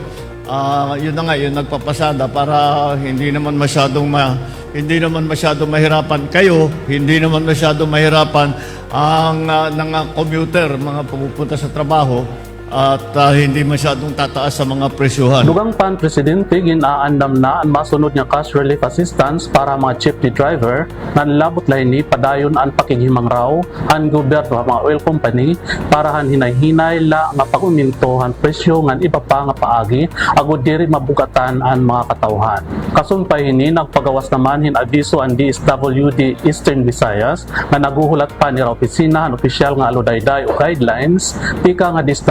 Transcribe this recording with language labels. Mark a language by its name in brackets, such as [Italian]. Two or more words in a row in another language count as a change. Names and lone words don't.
[Filipino] Yun na nga, yun nagpapasada para hindi naman masyadong mahirapan kayo, hindi naman masyadong mahirapan ang commuter, mga pumupunta sa trabaho, at hindi masyadong tataas sa mga presyuhan. [Waray] Dugang pan Presidente, ginaandam na ang masunod nga [English] cash relief assistance [Waray] para mga jeepney driver na labot lain ni padayon ang pakighimang raw ang gobyerno mga [English] oil company [Waray] para han hinay-hinay la nga paguminto han presyo ngan iba pa nga paagi agud diri mabugatan ang mga katawhan. Kasumpay hini nagpagawas naman hin abiso ang DSWD Eastern Visayas nga naguhulat pa ni opisina han opisyal nga aludayday o guidelines tika nga DSWD